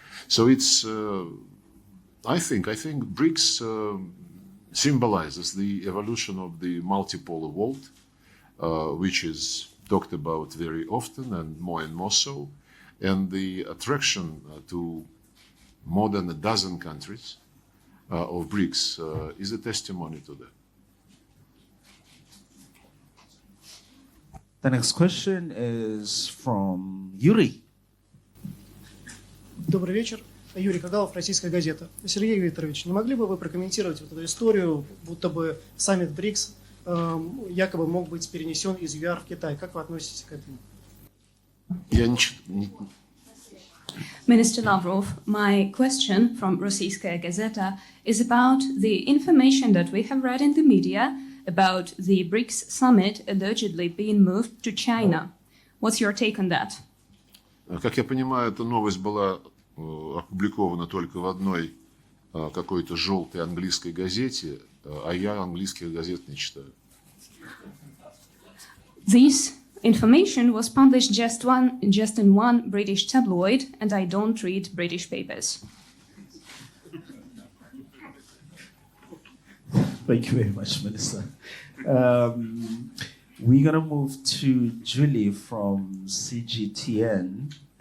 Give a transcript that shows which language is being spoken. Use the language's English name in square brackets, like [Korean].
[English] So it's, I think BRICS symbolizes the evolution of the multipolar world, which is talked about very often and more so, and the attraction to more than a dozen countries of BRICS is a testimony to that. The next question is from Yuri. [Russian] Добрый вечер. Юрий Кагалов, «Российская газета». Сергей Викторович, не могли бы вы прокомментировать вот эту историю, будто бы саммит БРИКС якобы мог быть перенесен из ЮАР в Китай? Как вы относитесь к этому? [English] Minister Lavrov, my question from Российская газета is about the information that we have read in the media about the BRICS summit allegedly being moved to China. What's your take on that? [Russian] Как я понимаю, эта новость была опубликована только в одной какой-то желтой английской газете, а я английских газет не читаю. [English] This information was published just in one British tabloid, and I don't read British papers. Thank you very much, Minister. We're going to move to Julie from CGTN.